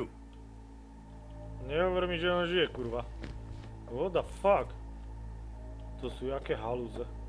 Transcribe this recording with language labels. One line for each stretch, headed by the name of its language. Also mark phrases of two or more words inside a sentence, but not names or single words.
Slovak: Nehovor mi, že on žije, kurva.
English: What the fuck?
Slovak: To sú jaké halúze.